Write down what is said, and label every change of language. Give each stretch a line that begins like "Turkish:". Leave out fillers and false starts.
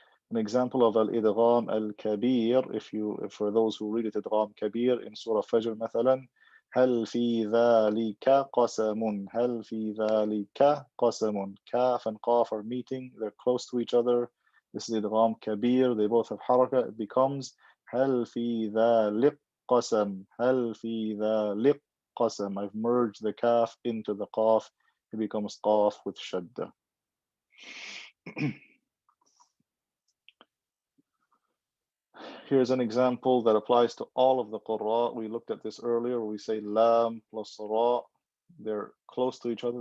English: An example of al-idgham al-kabir, for those who read it idgham kabir in Surah Fajr
Arabic: مثلا, هل في ذلك قسم,
English: هل في ذلك قسم. Kaf and Qaf are meeting, they're close to each other. This is idgham kabir, they both have haraka. It becomes
Arabic: هل في ذلك قسم, هل في ذلك قسم.
English: I've merged the kaf into the qaf. It becomes qaf with shadda. Here's an example that applies to all of the qurra. We looked at this earlier. We say lam plus ra. They're close to each other.